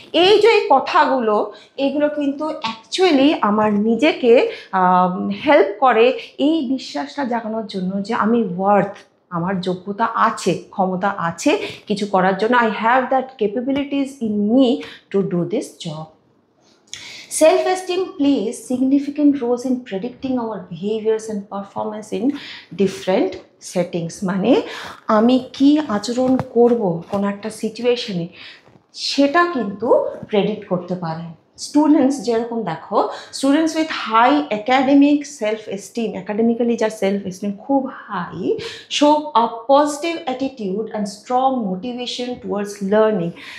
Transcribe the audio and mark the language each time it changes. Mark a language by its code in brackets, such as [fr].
[bn] এই যে এই কথাগুলো, এগুলো কিন্তু অ্যাকচুয়ালি আমার নিজেকে হেল্প করে এই বিশ্বাসটা জাগানোর জন্য যে আমি ওয়ার্থ, আমার যোগ্যতা আছে, ক্ষমতা আছে কিছু করার জন্য। [en] I have that capabilities in me to do this job. Self-esteem plays significant roles in predicting our behaviors and performance in different settings. [bn] মানে আমি কি আচরণ করব কোনো একটা সিচুয়েশনে, সেটা কিন্তু প্রেডিক্ট করতে পারে। [en] students [bn] যেরকম দেখো, [en] Students with high academic self esteem, academically যার self esteem খুব high, show a positive attitude and strong motivation towards learning.